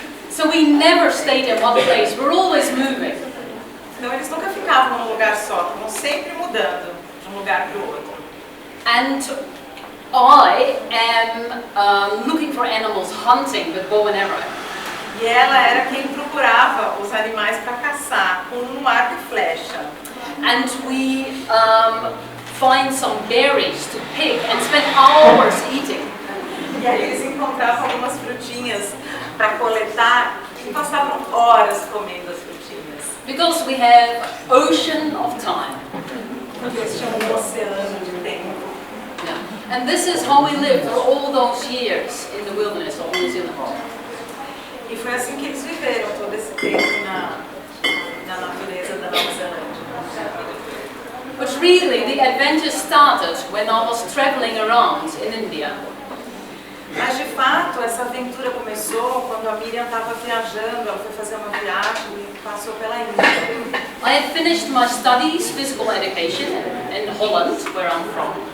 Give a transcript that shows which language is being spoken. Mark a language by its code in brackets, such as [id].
[en] So we never stayed in one place, we're always moving. [pt] Então eles nunca ficavam num lugar só, estavam sempre mudando de um lugar para o outro. [en] And I am looking for animals, hunting with bow and arrow. [pt] E ela era quem procurava os animais para caçar com um arco e flecha. [en] And we find some berries to pick and spend hours eating. [pt] E aí eles encontravam algumas frutinhas para coletar e passavam horas comendo as frutinhas. [en] Because we have ocean of time. [pt] Porque eles tinham um oceano de tempo. [en] Yeah. And this is how we lived for all those years in the wilderness of New Zealand. [pt] E foi assim que eles viveram todo esse tempo na natureza da Nova Zelândia. [en] But really, the adventure started when I was traveling around in India. [pt] Mas de fato, essa aventura começou quando a Miriam estava viajando, ela foi fazer uma viagem e passou pela Índia. [en] I had finished my studies, physical education, in Holland, where I'm from.